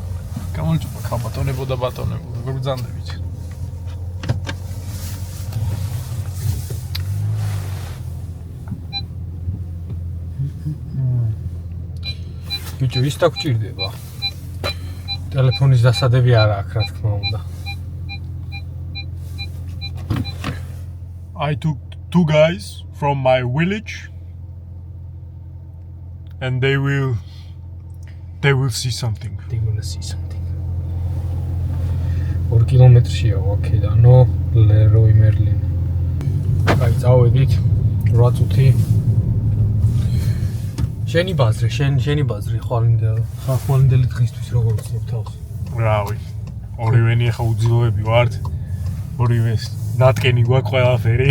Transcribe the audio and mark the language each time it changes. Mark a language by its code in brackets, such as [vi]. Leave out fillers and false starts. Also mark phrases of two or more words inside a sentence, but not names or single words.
[ka] გამარჯობა ხაბატონებო და ბატონებო, როგორ ბრძანდებით? ბიჭო, ის დაგჭირდება. ტელეფონის დასადები არა აქვს, რა თქმა უნდა. [en] I took 2 guys from my village and they will see something. They will see something. [ka] 2 კილომეტრშია აქედან ლეროი მერლინი. აი წავედით 8 წუთი. შენი ბაზრი, შენი ბაზრი ხვალინდელი დღისთვის როგორ გწნობ თავს? რავი. ორივენი ახლა უძილოები ვართ. ორივეს ნატკენი გვაქვს ყველაფერი.